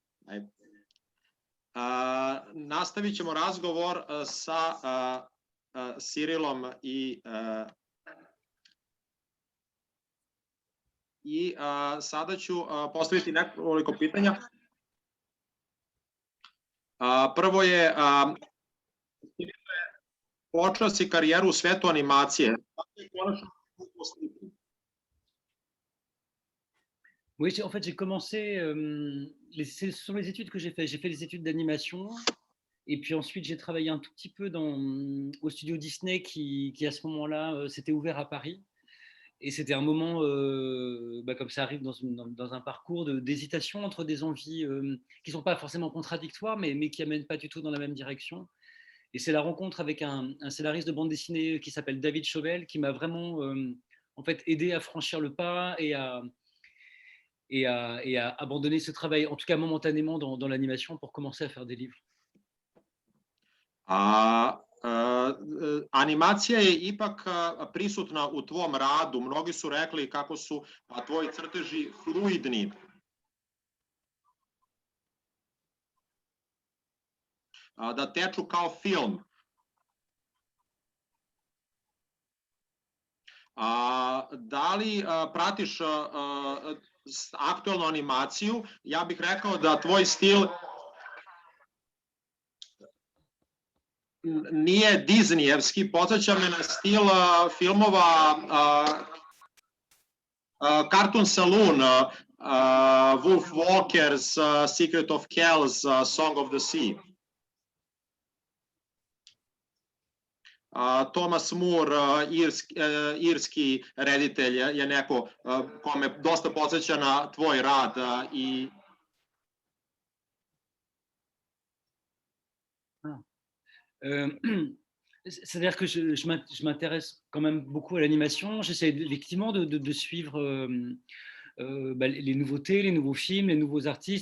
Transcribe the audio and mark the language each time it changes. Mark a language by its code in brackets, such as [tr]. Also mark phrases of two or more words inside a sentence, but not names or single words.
[sr] Nastavit ćemo razgovor sa Cyrilom i sada ću postaviti nekoliko pitanja. Prvo je, počeo si karijeru u svetu animacije. [fr] Oui, en fait, j'ai commencé, ce sont les études que j'ai fait. J'ai fait les études d'animation. Et puis ensuite, j'ai travaillé un tout petit peu au studio Disney qui à ce moment-là, s'était ouvert à Paris. Et c'était un moment, comme ça arrive dans un parcours d'hésitation entre des envies qui ne sont pas forcément contradictoires, mais qui n'amènent pas du tout dans la même direction. Et c'est la rencontre avec un scénariste de bande dessinée qui s'appelle David Chauvel qui m'a vraiment en fait, aidé à franchir le pas et à abandonner ce travail, en tout cas momentanément dans l'animation, pour commencer à faire des livres. [sr] Animacija je ipak prisutna u tvom radu. Mnogi su rekli kako su tvoji crteži fluidni. Da teču kao film. Da li pratiš aktuelnu animaciju? Ja bih rekao da tvoj stil nije Disneyevski, podsjeća me na stil filmova Cartoon Saloon, Wolf Walkers, Secret of Kells, Song of the Sea. Thomas Moore, irski reditelj, je neko kome dosta podsjeća na tvoj rad i... [fr] C'est-à-dire que je m'intéresse quand même beaucoup à l'animation. J'essaie effectivement de suivre les nouveautés, les nouveaux films, les nouveaux artistes.